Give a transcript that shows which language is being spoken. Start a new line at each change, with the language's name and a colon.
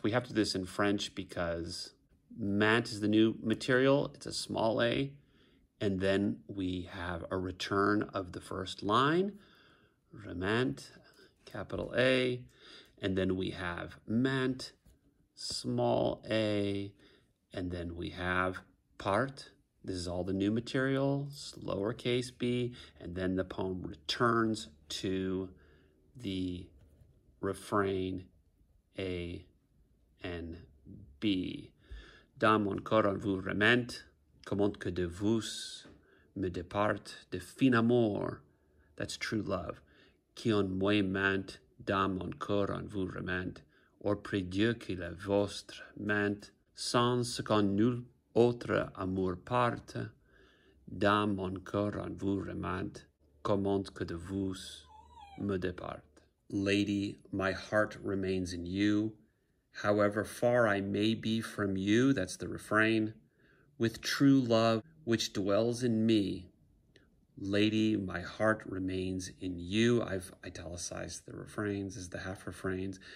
English: We have to do this in French because ment is the new material, it's a small a, and then we have a return of the first line, remente, capital A, and then we have ment, small a, and then we have part. This is all the new material, lowercase b, and then the poem returns to the refrain A and B.
French: Dans mon cœur on vous remente, comment que de vous me départe de fin amour,
English: that's true love,
French: qui en moi mente, dans mon cœur on vous remente, or près Dieu qui la vostre mente, sans ce qu'en nul autre amour parte, dans mon cœur on vous remente, comment que de vous me départe.
English: Lady, my heart remains in you, however far I may be from you, that's the refrain, with true love which dwells in me. Lady, my heart remains in you. I've italicized the refrains as the half refrains.